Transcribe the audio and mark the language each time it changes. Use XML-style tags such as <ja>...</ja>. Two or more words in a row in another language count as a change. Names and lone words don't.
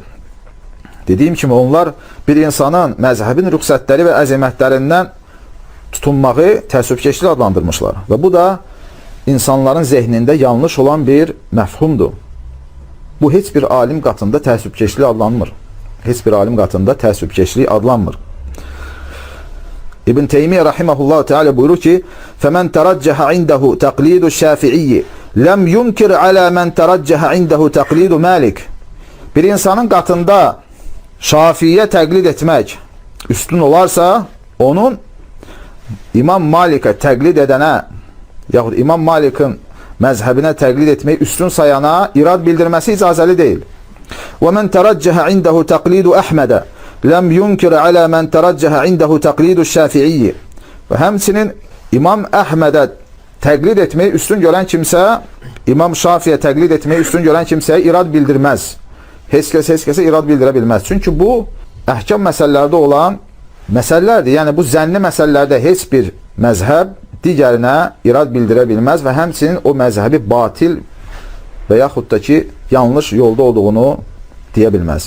<az>Dediyim kimi, onlar bir insanın məzhəbin rüxsətləri və əzimətlərindən tutunmağı təəssübkeşlik adlandırmışlar. Və bu da insanların zehnində yanlış olan bir məfhumdur. Bu, heç bir alim qatında təəssübkeşlik adlanmır. Heç bir alim qatında təəssübkeşlik adlanmır. İbn Teymiyyə rahiməhullah Teala buyurur ki,</az> <ar>فَمَنْ تَرَجَّهَ عِنْدَهُ تَقْلِيدُ الشَّافِعِيِّ لَمْ يُنْكِرْ عَلَى مَنْ تَرَجَّهَ عِنْدَهُ تَقْلِيدُ مَالِكِ.</ar> <az>Bir insanın qatında Şafiyyə təqlid etmək üstün olarsa, onun İmam Malikə təqlid edənə, yaxud İmam Malikin məzhəbinə təqlid etməyi üstün sayana irad bildirməsi icazəli deyil.</az> <ar>وَمَنْ تَرَجَّهَ عِنْدَهُ تَقْلِيدُ أَحْمَدَ لَمْ يُنْكِرَ عَلَى مَنْ تَرَجَّهَ عِنْدَهُ تَقْلِيدُ الشَّافِعِيِّ.</ar> <az>Və həmçinin İmam Əhmədə təqlid etməyi üstün görən kimsə, İmam Şafiyə təqlid etməyi üstün görən kimsəyə irad bildirməz. Heç kəsə irad bildirə bilməz. Çünki bu, əhkam məsələlərdə olan məsələlərdir. Yəni, bu zənni məsələlərdə heç bir məzhəb digərinə irad bildirə bilməz və həmçinin o məzhəbi batil və yaxud da ki, yanlış yolda olduğunu deyə bilməz.</az>